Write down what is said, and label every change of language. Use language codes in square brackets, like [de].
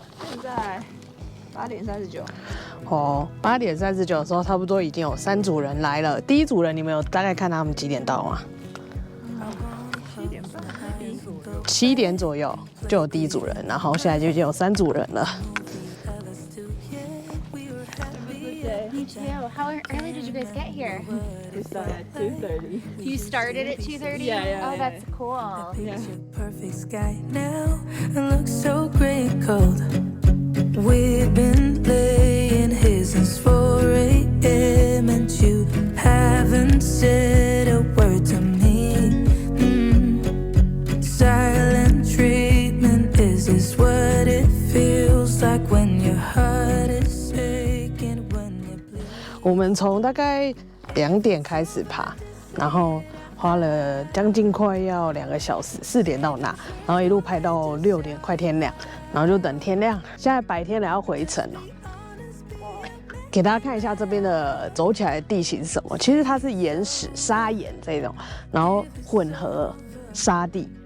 [zh] 现在8点39。哦，8点39的时候，差不多已经有3组人来了。第一组人，你们有大概看他们几点到吗？7点左右就有第一组人，然后现在就已经有3组人了。 [en] You too. How early did you guys get here? We started at 2:30. You started at 2:30? Yeah, Oh, that's cool. Perfect sky now and looks so gray and cold. We've been laying here since 4 a.m. and you haven't said a word to me. Silent treatment, is this what it feels like when your heart is aching, when you bleed? [zh] 我们从大概2点开始爬，然后花了将近快要2个小时，4点到那，然后一路拍到6点，快天亮，然后就等天亮。现在白天了，要回程了。给大家看一下这边的走起来的地形是什么，其实它是岩石、砂岩这种，然后混合沙地。